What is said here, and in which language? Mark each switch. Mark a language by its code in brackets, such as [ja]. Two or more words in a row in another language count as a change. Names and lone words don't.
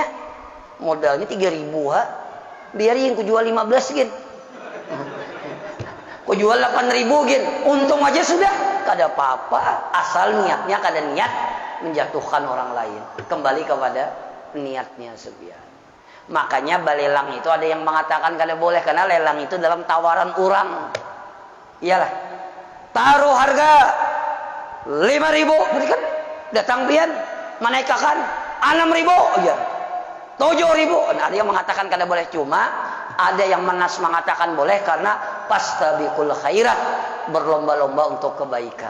[id] Modalnya 3.000 ha. Biarin ku jual 15 gin. Ku jual 8.000 gin. Untung aja sudah. [bjn] Kada apa-apa, asal niatnya kada niat menjatuhkan orang lain. [id] Kembali kepada niatnya sebiar. [bjn] Makanya balelang itu ada yang mengatakan kada boleh karena lelang itu dalam tawaran orang. [id] Iyalah. [bjn] Taruh harga 5.000, berarti kan datang pian menaikkan 6.000 aja. [id] 7.000. Nah, ada yang mengatakan kada boleh, cuma ada yang mengatakan boleh karena [ar] فاستبقوا الخيرات, [id] berlomba-lomba untuk kebaikan.